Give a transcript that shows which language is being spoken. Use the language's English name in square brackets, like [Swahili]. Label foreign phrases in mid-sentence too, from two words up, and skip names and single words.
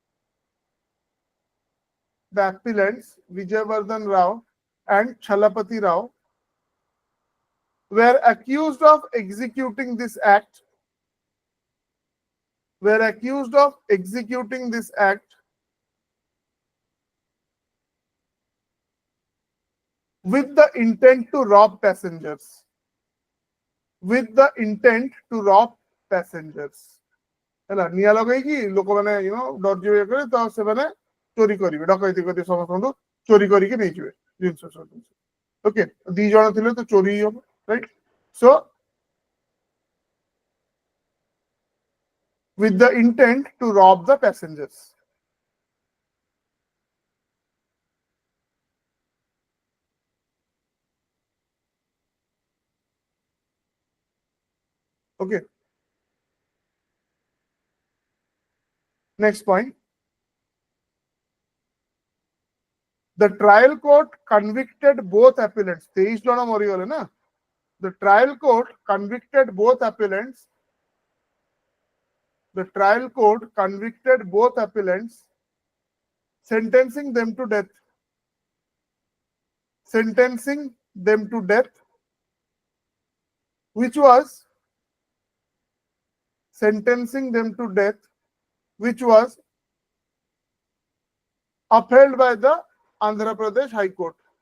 [English] the appellants Vijayavardhan Rao and Chalapati Rao were accused of executing this act, with the intent to rob passengers. With the intent to rob passengers. [Odia] ହେଲା ନିଆ ଲଗେଇକି ଲୋକମାନେ ଡର ଯିବେ କରେ ତ ସେମାନେ ଚୋରି କରିବେ ଡକାୟତି କରି ସମସ୍ତଙ୍କୁ ଚୋରି କରିକି ନେଇଯିବେ ଜିନିଷ ସବୁ ଓକେ ଦି ଜଣ ଥିଲେ ତ ଚୋରି ହବ [English] right so with the intent to rob the passengers. Okay. Next point. The trial court convicted both appellants. [Odia] 23 ଜଣ ମରିଗଲେ ନା [English] The trial court convicted both appellants. The trial court convicted both appellants, sentencing them to death. Sentencing them to death, which was upheld by the Andhra Pradesh High Court.